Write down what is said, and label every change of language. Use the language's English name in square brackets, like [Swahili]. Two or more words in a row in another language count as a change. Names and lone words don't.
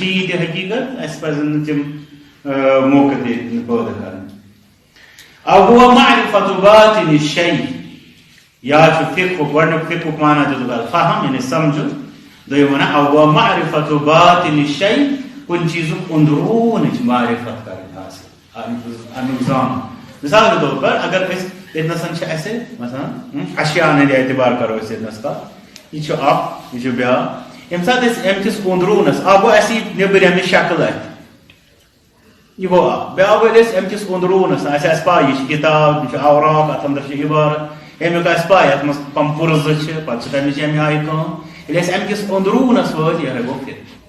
[Kashmiri] چھِی تہِ حقیٖقت اَسہِ پزن نہٕ تِم موقعہٕ تہِ پٲدٕ کرٕنۍ [Arabic] او ہوا معرفت باطن الشیء [Kashmiri] یا چھُ فقہُک گۄڈٕنیُک فقہُک معنی دیُتُکھ الفہم یعنی سمجھُن دوٚیِم ونان [Arabic] او ہوا معرفت باطن الشیء [Kashmiri] کُنہِ چیٖزُک أنٛدروٗنٕچ معرفت کرٕنۍ حٲصِل امیُک زانُن [Urdu] مثال کے طور پر [Kashmiri] اگر أسۍ ییٚتنس چھِ اَسہِ مثلاً اشیاء ہٕنٛدِ اعتبار کرو أسۍ ییٚتنس کتھ یہِ چھُ اکھ یہِ چھُ بیٛاکھ ییٚمہِ ساتہٕ أسۍ امہِ کِس أنٛدروٗنس اکھ گوٚو اَسہِ یہِ نیٚبرِمٕچ شکل اتہِ یہِ گوٚو اکھ بیٛاکھ گوٚو أسۍ امہِ کِس أنٛدروٗنس اَسہِ آسہِ پاے یہِ چھِ کِتاب یہِ چھُ اوراق اتھ انٛدر چھِ عبارت امیُک آسہِ پاے اتھ منٛز کم پُرزٕ چھِ پتہٕ چھِ تمِچ امہِ آیہِ کٲم ییٚلہِ أسۍ امہِ کِس أنٛدروٗنس وٲتۍ یِہوے گوٚو فقہ